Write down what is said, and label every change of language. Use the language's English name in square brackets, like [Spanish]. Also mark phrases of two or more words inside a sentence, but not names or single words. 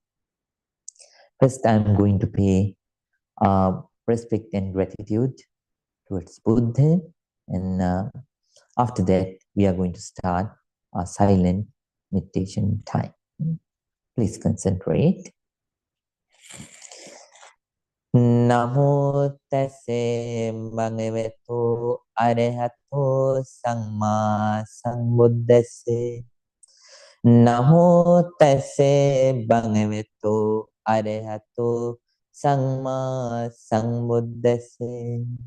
[English] First, I'm going to pay respect and gratitude towards Buddha, and after that, we are going to start our silent meditation time. Please concentrate. [Pali] Namo tase bhagavato arahato samma sambuddhase. Namo tase bhagavato arahato samma sambuddhase.